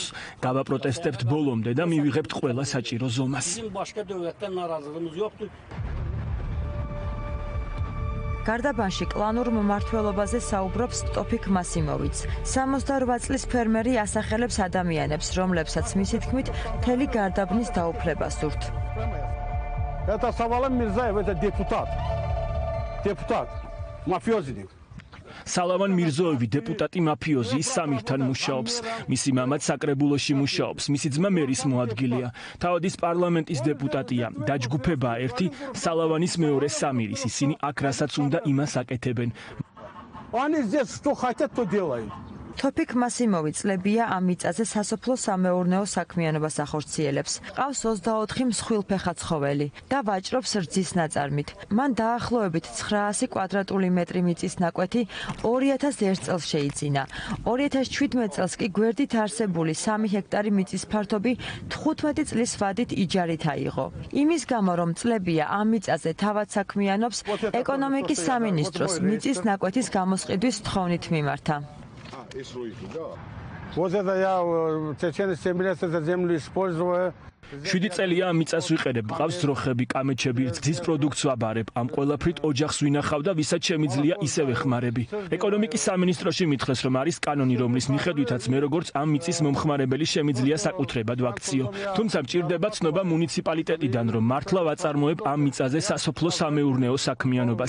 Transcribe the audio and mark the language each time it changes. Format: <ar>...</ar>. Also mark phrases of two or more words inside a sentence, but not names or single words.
<ka>გავაპროტესტებთ ბოლომდე და მივიღებთ ყველა საჭირო ზომას. გარდაბანში კლანურ მმართველობაზე საუბრობს ტოფიკ მასიმოვიც. 68 წლის ფერმერი ასახელებს ადამიანებს, რომლებსაც მისი თქმით მთელი გარდაბნის დაუფლება სურთ.</ka> <ru>Это Салаван Мирзаев, это депутат, мафиозник.</ru> <ka>სალავან მირზოევი დეპუტატი მაფიოზი ის სამირთან მუშაობს. მისი მამაც საკრებულოში მუშაობს. მისი ძმა მერის მოადგილეა. თავადის პარლამენტის დეპუტატია. დაჯგუფებაა ერთი, სალავანის მეორე სამირის. ისინი აქ რასაც უნდა იმას აკეთებენ.</ka> <ru>Они здесь что хотят, то делают.</ru> <ka>თოფიკ მასიმოვი წლებია ამ მიწაზე სასოფლო სამეურნეო საქმიანობას ახორციელებს. ყავს 24 მსხვილფეხა ცხოველი და ვაჭრობს რძის ნაწარმით. მან დაახლოებით 900 კვადრატული მეტრი მიწის ნაკვეთი 2001 წელს შეიძინა. 2017 წელს კი გვერდით არსებული 3 ჰექტარი მიწის ფართობი 15 წლის ვადით იჯარით აიღო. იმის გამო, რომ წლებია ამ მიწაზე თავად საქმიანობს, ეკონომიკის სამინისტროს მიწის ნაკვეთის გამოსყიდვის თხოვნით მიმართა.</ka> <ru>Вот это я в течение 7 лет эту землю использую.</ru> <ka>7 წელია ამ მიწას ვიყენებ, მყავს ძროხები, კამეჩები, რძის პროდუქტს ვაბარებ. ამ ყველაფრით ოჯახს ვინახავ და ვისაც შემიძლია ისე ვეხმარები. ეკონომიკის სამინისტროში მითხრეს, რომ არის კანონი, რომლის მიხედვითაც მე როგორც ამ მიწის მომხმარებელი შემიძლია საკუთრებად ვაქციო. თუმცა მჭირდება ცნობა მუნიციპალიტეტიდან, რომ მართლა ვაწარმოებ ამ მიწაზე სასოფლო სამეურნეო საქმიანობას.</ka>